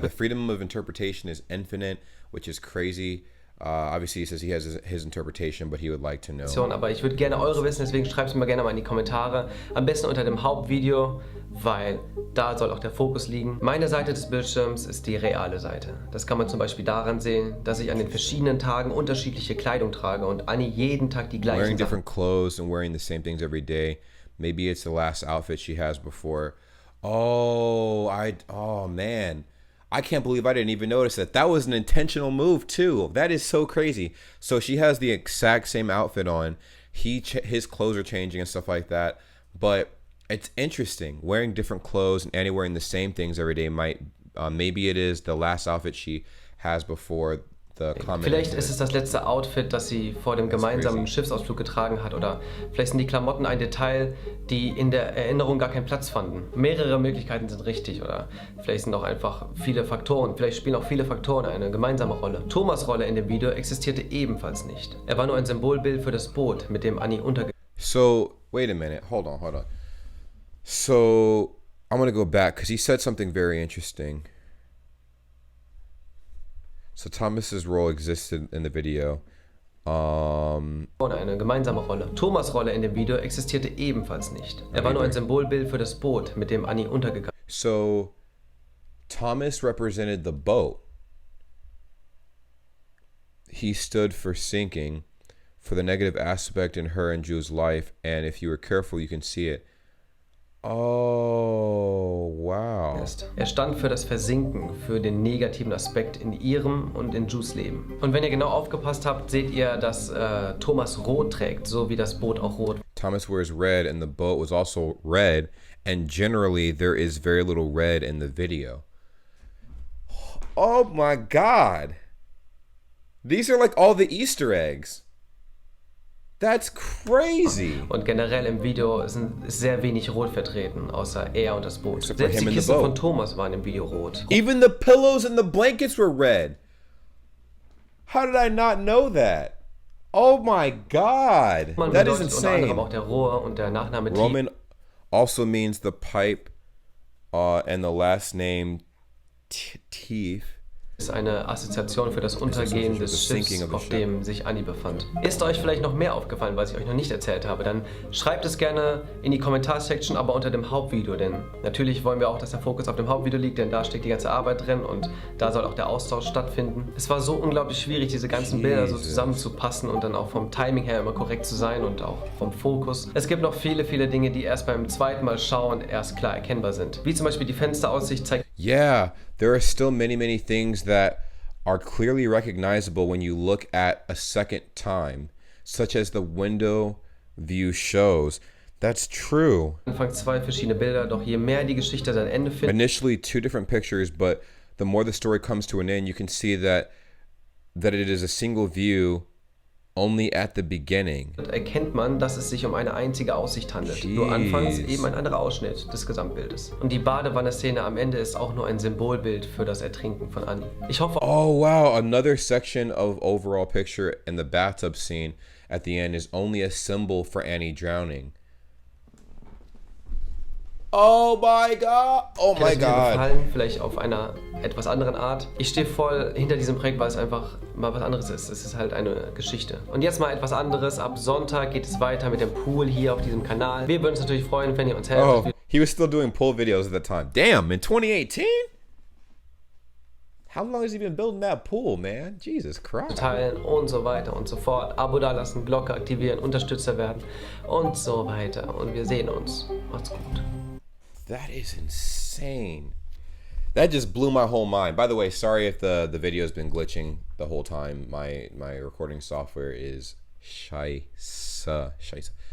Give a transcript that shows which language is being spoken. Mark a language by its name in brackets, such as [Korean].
[English] the freedom of interpretation is infinite, which is crazy. Obviously, he says he has his interpretation, but he would like to know. [German] Aber ich würde gerne eure wissen, deswegen schreibt es mir gerne mal in die Kommentare. Am besten unter dem Hauptvideo, weil da soll auch der Fokus liegen. Meine Seite des Bildschirms ist die reale Seite. Das kann man zum Beispiel daran sehen, dass ich an den verschiedenen Tagen unterschiedliche Kleidung trage und Annie jeden Tag die gleichen [English] Wearing [German] Sachen. [English] different clothes and wearing the same things every day. Maybe it's the last outfit she has before. Oh man. I can't believe I didn't even notice that. That was an intentional move too. That is so crazy. So she has the exact same outfit on. His clothes are changing and stuff like that. But it's interesting. Wearing different clothes and Annie wearing the same things every day might, maybe it is the last outfit she has before the comment. [German] Vielleicht ist es das letzte Outfit, das sie vor dem gemeinsamen Schiffsausflug getragen hat. Oder vielleicht sind die Klamotten ein Detail, die in der Erinnerung gar keinen Platz fanden. Mehrere Möglichkeiten sind richtig. Oder vielleicht sind auch einfach viele Faktoren. Vielleicht spielen auch viele Faktoren eine gemeinsame Rolle. Thomas' Rolle in dem Video existierte ebenfalls nicht. Er war nur ein Symbolbild für das Boot, mit dem Annie [English] So, wait a minute. Hold on. So, I'm going to go back because he said something very interesting. So Thomas's role existed in the video. [German] Eine gemeinsame Rolle. Thomas' Rolle in dem Video existierte ebenfalls nicht. Er war nur ein Symbolbild für das Boot, mit dem Annie untergegangen ist. [English] So Thomas represented the boat. He stood for sinking, for the negative aspect in her and Jules' life, and if you were careful, you can see it. Oh, wow. [German] Er stand für das Versinken, für den negativen Aspekt in ihrem und in Jules Leben. Und wenn ihr genau aufgepasst habt, seht ihr, dass Thomas rot trägt, so wie das Boot auch rot. [English] Thomas wears red and the boat was also red, and generally there is very little red in the video. Oh my God. These are like all the Easter eggs. That's crazy. [German] Und generell im Video ist sehr wenig Rot vertreten, außer er und das Boot. Selbst die Kiste von Thomas war im Video rot. [English] Even the pillows and the blankets were red. How did I not know that? Oh my God. That is insane. [German] Auch der Rohr und der Nachname [English] Roman also means the pipe, and the last name Tief [German] ist eine Assoziation für das Untergehen des Schiffs, auf dem sich Annie befand. Ist euch vielleicht noch mehr aufgefallen, was ich euch noch nicht erzählt habe, dann schreibt es gerne in die Kommentarsektion, aber unter dem Hauptvideo, denn natürlich wollen wir auch, dass der Fokus auf dem Hauptvideo liegt, denn da steckt die ganze Arbeit drin und da soll auch der Austausch stattfinden. Es war so unglaublich schwierig, diese ganzen Bilder so zusammenzupassen und dann auch vom Timing her immer korrekt zu sein und auch vom Fokus. Es gibt noch viele Dinge, die erst beim zweiten Mal schauen erst klar erkennbar sind. Wie zum Beispiel die Fensteraussicht zeigt. [English] Yeah, there are still many things that are clearly recognizable when you look at a second time, such as the window view shows. That's true. [German] Anfangs zwei verschiedene Bilder, doch je mehr die Geschichte sein Ende findet. [English] Initially two different pictures, but the more the story comes to an end, you can see that it is a single view only at the beginning. [German] Erkennt man, dass es sich um eine einzige Aussicht handelt. Nur anfangs eben ein anderer Ausschnitt des Gesamtbildes. Und die Badewanne-Szene am Ende ist auch nur ein Symbolbild für das Ertrinken von Annie. Ich hoffe. [English] Oh wow, another section of overall picture and the bathtub scene at the end is only a symbol for Annie drowning. Oh my God! Oh my God! [German] Gefallen, vielleicht auf einer etwas anderen Art. Ich stehe voll hinter diesem Projekt, weil es einfach mal was anderes ist. Es ist halt eine Geschichte. Und jetzt mal etwas anderes. Ab Sonntag geht es weiter mit dem Pool hier auf diesem Kanal. Wir würden uns natürlich freuen, wenn ihr uns helft. [English] Oh, he was still doing pool videos at the time. Damn, in 2018? How long has he been building that pool, man? Jesus Christ. [German] Teilen und so weiter und so fort. Abo dalassen, Glocke aktivieren, Unterstützer werden und so weiter. Und wir sehen uns. Macht's gut. [English] That is insane. That just blew my whole mind. By the way, sorry if the video's been glitching the whole time. My recording software is scheisse.